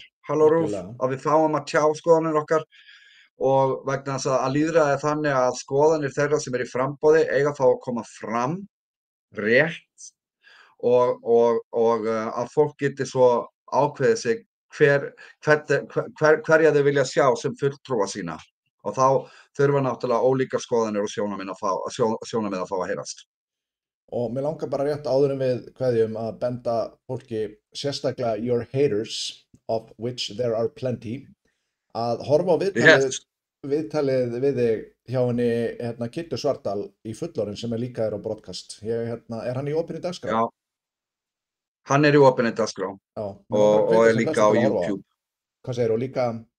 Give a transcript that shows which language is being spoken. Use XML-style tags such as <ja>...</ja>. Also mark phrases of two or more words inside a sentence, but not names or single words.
<is>Halló Rúf, að við fáum að tjá skoðanir okkar, og vegna þess að lýðræði er þannig að skoðanir þeirra sem í framboði eiga að fá að koma fram rétt og að fólk geti svo ákveðið sig hverja þau vilja sjá sem fulltrúa sína, og þá þurfa náttúrulega ólíkar skoðanir og sjónarmið að fá að heyrast. Og mér langar bara rétt áður en við kveðjum að benda fólki, sérstaklega</is> <en>your haters, of which there are plenty,</en> <is>að horfa á viðtalið við þig hjá henni Kittu Svartdal í Fullorðin sem líka á broadcast. Er hann í opinni dagskrá? Já, hann í opinni dagskrá og líka á YouTube. Hvað segirðu, líka?</is>